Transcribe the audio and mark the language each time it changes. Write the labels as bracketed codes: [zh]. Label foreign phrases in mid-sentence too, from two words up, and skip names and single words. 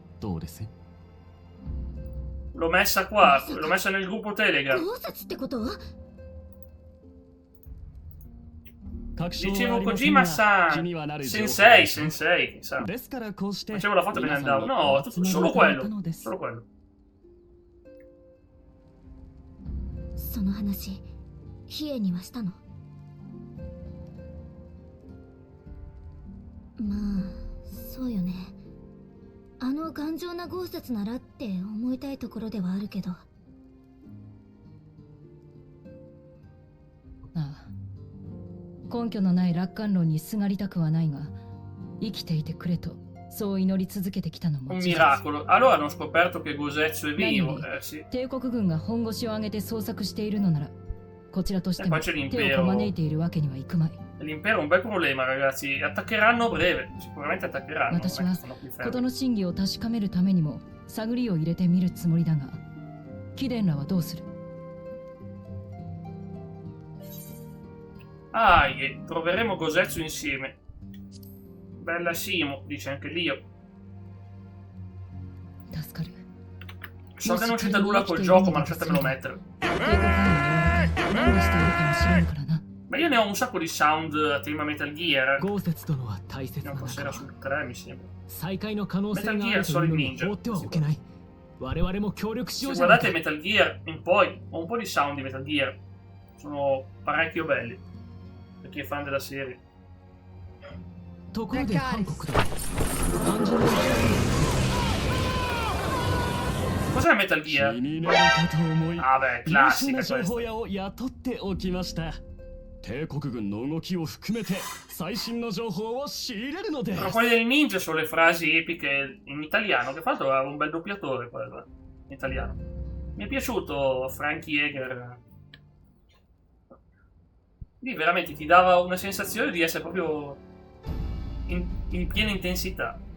[it] L'ho messa qua, l'ho messa nel gruppo Telegram. Dicevo Kojima-san, Sensei, sa. Facevo la foto e me ne andavo. No, solo quello. [ja] その話、ヒエにはしたの？まあ、そうよね。あの頑丈な豪雪ならって思いたいところではあるけど。ああ。根拠のない楽観論にすがりたくはないが、生きていてくれとそう祈り続けてきたのも。 [it] Un miracolo. Allora hanno scoperto che Gosetsu è vivo. Sì. [ja] 帝国軍が本腰を上げて捜索しているのなら、こちらとしても手をこまねいているわけにはいくまい。 [it] L'impero è un bel problema, ragazzi. Attaccheranno a breve. Sicuramente attaccheranno. [ja] 私は事の真偽を確かめるためにも探りを入れてみるつもりだが、貴殿らはどうする？ [it] Troveremo Gosetsu insieme. Bella Simo, dice anche Lio. So che non c'entra nulla col gioco, ma lasciatemelo mettere. Ma io ne ho un sacco di sound a tema Metal Gear. Non forse era sul 3, mi sembra. Metal Gear Solid Ninja. Se guardate Metal Gear in poi, ho un po' di sound di Metal Gear. Sono parecchio belli. Per chi è fan della serie. [ja] ところで韓国だ。漢字の [it] Cos'è Metal Gear? [ja] 気になるかと思い [it] Ah beh, [ja] 優秀 [it] classica [ja] な情 [it] questa. [ja] 報屋を雇っておきました。帝国軍の動きを含めて最新の情報を仕入れるのです。 [it] Però quelle del ninja sono le frasi epiche in italiano, che fra l'altro aveva un bel doppiatore quello in italiano. Mi è piaciuto Frankie Jäger. Lì veramente ti dava una sensazione di essere proprio in piena intensità.